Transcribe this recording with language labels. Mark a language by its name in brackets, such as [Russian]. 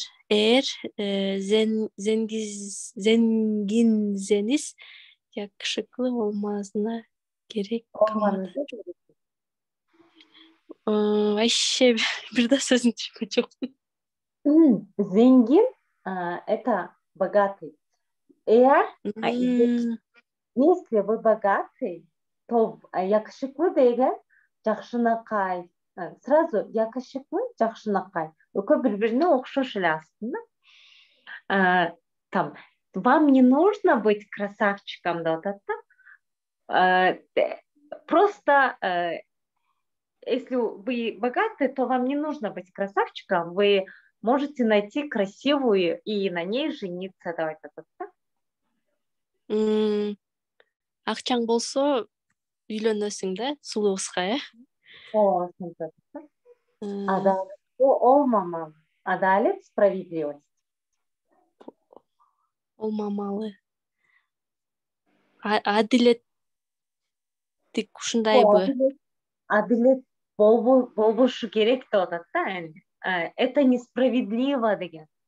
[Turkish] Eğer zenginseniz yakışıklı olmasına gerek kalmadı. [Russian] Вообще [Turkish] bir daha sözünü düşünmeyeceğim. [Russian] Zengin, это богатый. Если вы богатый, то yakışıklı [Kyrgyz] деген жакшынакай. [Russian] Сразу [Kyrgyz] yakışıklı, жакшынакай. Экөө бири-бирине окшош эле астында. [Russian] Там, вам не нужно быть красавчиком, [Kyrgyz] деп атат да. [Russian] Просто, если вы богаты, то вам не нужно быть красавчиком, вы можете найти красивую и на ней жениться, [Kyrgyz] деп атат да. Акчаң болсо үйлөнөсүң да, сулуу кызга, [Turkish] Adalet olmamalı. [Russian] Adalet, справедливость. [Turkish] Olmamalı. [Kyrgyz] Адилеттик ушундайбы? Adalet болбошу керек деп атат да. [Russian] Это несправедливо [Kyrgyz] деген.